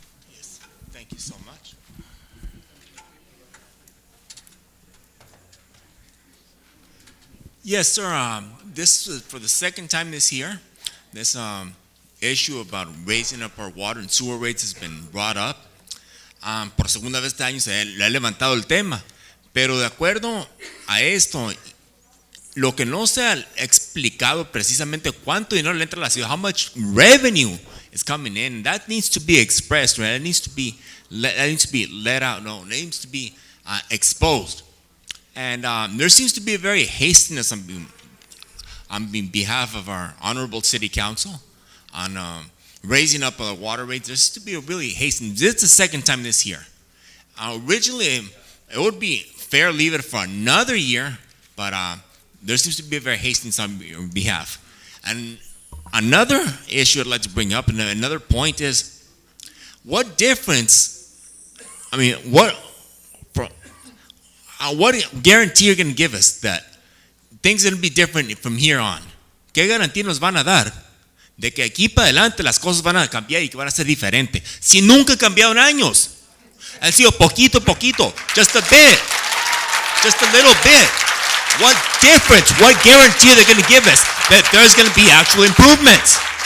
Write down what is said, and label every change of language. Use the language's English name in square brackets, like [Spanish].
[English] Yes, thank you so much. Yes, sir. This is for the second time this year. This issue about raising up our water and sewer rates has been brought up. [Spanish] Por segunda vez este año se le ha levantado el tema. Pero de acuerdo a esto, lo que no se ha explicado precisamente cuánto dinero le entra a la ciudad, [English] how much revenue is coming in, [Spanish] that needs to be expressed, right? That needs to be let out. [English] No, it needs to be exposed. And there seems to be a very hastiness on behalf of our honorable city council on raising up the water rates. There seems to be a really hastening. This is the second time this year. Originally, it would be fair leave it for another year, but there seems to be a very hastening on your behalf. And another issue I'd like to bring up, and another point is, what difference, what guarantee are you going to give us that things are going to be different from here on? [Spanish] ¿Qué garantía nos van a dar de que aquí para adelante las cosas van a cambiar y que van a ser diferentes? Si nunca han cambiado en años. Han sido poquito a poquito, [English] just a bit, just a little bit. What difference, what guarantee are they going to give us that there's going to be actual improvements?